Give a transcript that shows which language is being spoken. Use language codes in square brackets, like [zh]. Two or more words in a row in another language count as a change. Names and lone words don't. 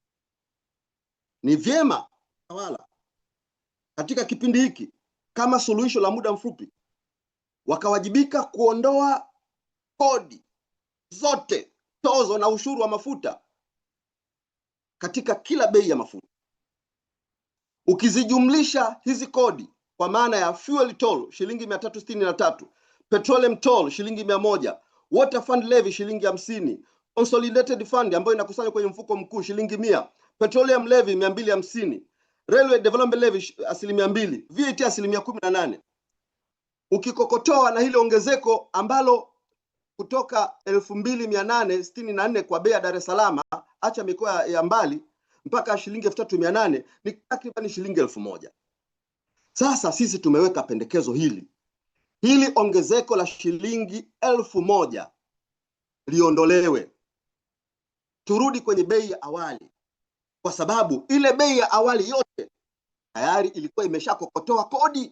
[sw] Ni vyema watawala katika kipindi hiki kama suluhisho la muda mfupi wakawajibika kuondoa kodi zote, tozo na ushuru wa mafuta katika kila bei ya mafuta. Ukizijumlisha hizi kodi kwa maana ya [en] fuel toll [sw] shilingi 363, [en] petroleum toll [sw] shilingi 100, [en] water fund levy [sw] shilingi 50, [en] consolidated fund [sw] ambayo inakusanywa kwenye mfuko mkuu shilingi 100, [en] petroleum levy 250, railway development levy 2%, VAT 18%. [sw] Ukikokotoa na hili ongezeko ambalo kutoka 2864 kwa bei ya Dar es Salaam, acha mikoa ya mbali, mpaka shilingi 3800, ni takriban shilingi 1000. Sasa sisi tumeweka pendekezo hili ongezeko la shilingi 1000 liondolewe, turudi kwenye bei ya awali, kwa sababu ile bei ya awali yote tayari ilikuwa imeshakokotoa kodi.